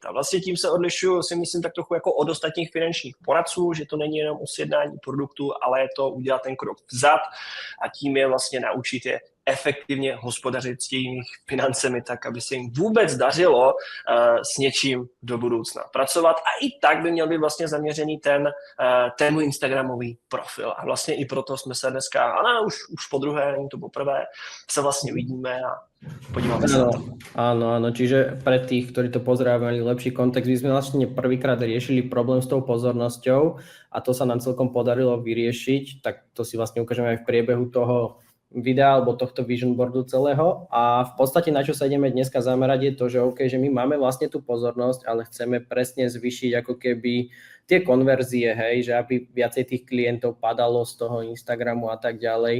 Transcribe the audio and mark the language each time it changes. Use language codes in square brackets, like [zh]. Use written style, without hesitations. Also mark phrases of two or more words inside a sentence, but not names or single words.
[cs] A vlastně tím se odlišuju, si myslím, tak trochu jako od ostatních finančních poradců, že to není jenom o sjednání produktu, ale je to udělat ten krok vzad a tím je vlastně naučit je efektivně hospodařit s těmi financemi tak, aby se jim vůbec dařilo s něčím do budoucna pracovat. A i tak by měl být vlastně zaměřený ten můj instagramový profil. A vlastně i proto jsme se dneska, ale už po druhé, není to poprvé, se vlastně vidíme a [sk] podívame sa na to. Áno, čiže pre tých, ktorí to pozerajú, mali lepší kontext, my sme vlastne prvýkrát riešili problém s tou pozornosťou a to sa nám celkom podarilo vyriešiť, tak to si vlastne ukážeme aj v priebehu toho videa alebo tohto [en] vision boardu [sk] celého a v podstate na čo sa ideme dneska zamerať je to, že OK, že my máme vlastne tú pozornosť, ale chceme presne zvýšiť ako keby tie konverzie, hej, že aby viacej tých klientov padalo z toho Instagramu a tak ďalej.